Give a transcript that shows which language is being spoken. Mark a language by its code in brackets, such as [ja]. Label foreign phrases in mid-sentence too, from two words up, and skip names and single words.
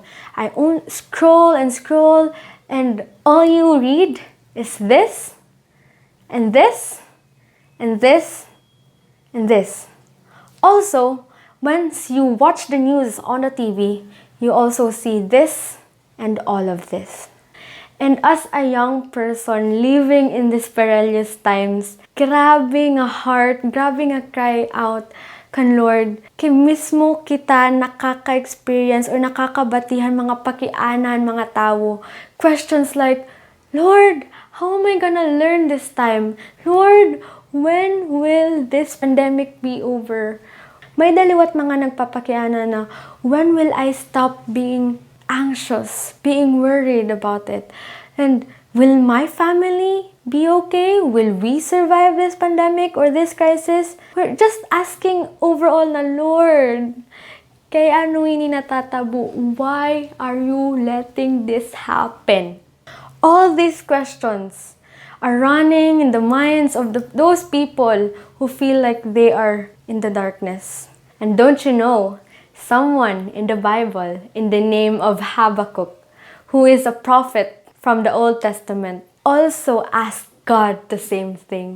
[en] I scroll and scroll, and all you read is this, and this, and this, and this. Also, once you watch the news on the TV, you also see this and all of this. And as a young person living in these perilous times, [bik] grabe nga heart, grabe nga [en] cry out [bik] kan Lord, kay mismo kita nakaka-experience or nakakabatihan mga pakianan, mga tao. [en] Questions like, Lord, how am I gonna learn this time? Lord, when will this pandemic be over? [bik] May daliwat mga nagpapakiana na, [en] when will I stop being anxious, being worried about it? And will my family be okay? Will we survive this pandemic or this crisis? We're just asking overall na, Lord, [bik] kaya ano ini natatabo? [en] Why are you letting this happen? All these questions are running in the minds of those people who feel like they are in the darkness. And don't you know, someone in the Bible in the name of Habakkuk, who is a prophet from the Old Testament, also asked God the same thing.